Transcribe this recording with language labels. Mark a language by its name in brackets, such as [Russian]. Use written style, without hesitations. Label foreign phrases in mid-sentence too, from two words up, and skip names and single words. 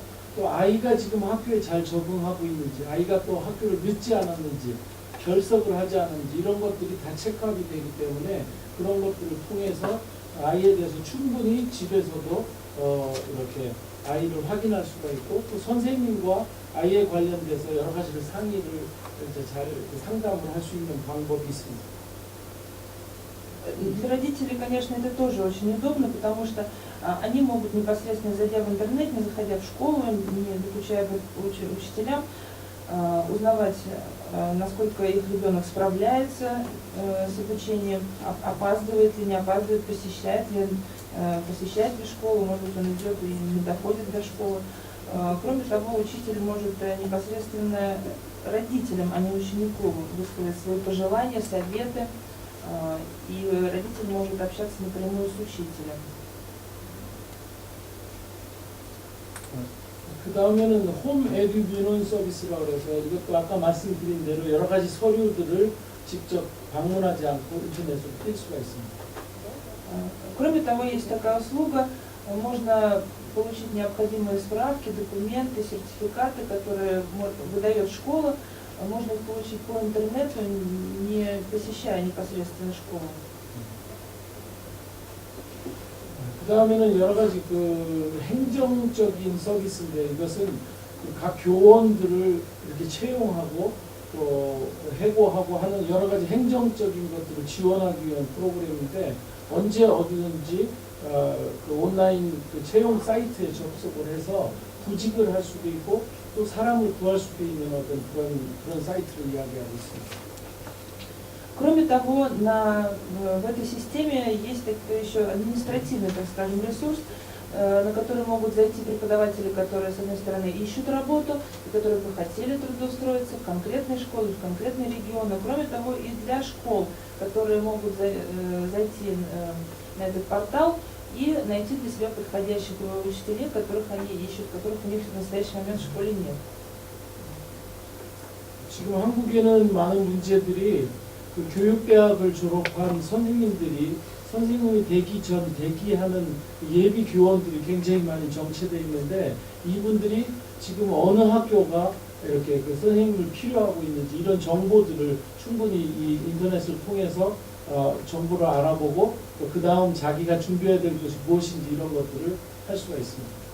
[Korean] 또 아이가 지금 학교에 잘 적응하고 있는지, 아이가 또 학교를 늦지 않았는지, 결석을 하지 않았는지, 이런 것들이 다 체크업이 되기 때문에 그런 것들을 통해서 아이에 대해서 충분히 집에서도 이렇게 아이를 확인할 수가 있고, 또 선생님과 아이에 관련돼서 여러 가지를 상의를 이제 잘 상담을 할 수 있는 방법이 있습니다. [Russian] Для родителей, конечно, это тоже очень удобно, потому что они могут непосредственно, зайдя в интернет, не заходя в школу, не докучая учителям, узнавать, насколько их ребенок справляется с обучением, опаздывает ли, не опаздывает, посещает ли школу, может быть, он идет и не доходит до школы. Кроме того, учитель может непосредственно родителям, а не ученику, высказать свои пожелания, советы, и родитель может общаться напрямую с учителем. [Korean] 그 다음에는 홈 에듀 민원 서비스라고 해서, 이것도 아까 말씀드린 대로 여러 가지 서류들을 직접 방문하지 않고 인터넷으로 뗄 수가 있습니다. [Russian] Кроме того, есть такая услуга, можно получить необходимые справки, документы, сертификаты, которые выдает школа, можно их получить по интернету, не посещая непосредственно школу. [Korean] 그 다음에는 여러 가지 그 행정적인 서비스인데, 이것은 각 교원들을 이렇게 채용하고 또 해고하고 하는 여러 가지 행정적인 것들을 지원하기 위한 프로그램인데, 언제 어디든지 그 온라인 그 채용 사이트에 접속을 해서 구직을 할 수도 있고, 또 사람을 구할 수도 있는 어떤 그런 사이트를 이야기하고 있습니다. [Russian] Кроме того, в этой системе есть еще административный, так скажем, ресурс, на который могут зайти преподаватели, которые, с одной стороны, ищут работу, и которые бы хотели трудоустроиться в конкретной школе, в конкретный регион. Но кроме того, и для школ, которые могут зайти на этот портал и найти для себя подходящих учителей, которых они ищут, которых у них в настоящий момент в школе нет. [Korean] 지금 한국에는 많은 문제들이 그 교육대학을 졸업한 선생님이 되기 전 대기하는 예비 교원들이 굉장히 많이 정체되어 있는데, 이분들이 지금 어느 학교가 이렇게 그 선생님을 필요하고 있는지, 이런 정보들을 충분히 이 인터넷을 통해서 정보를 알아보고, 또 그 다음 자기가 준비해야 될 것이 무엇인지 이런 것들을 할 수가 있습니다.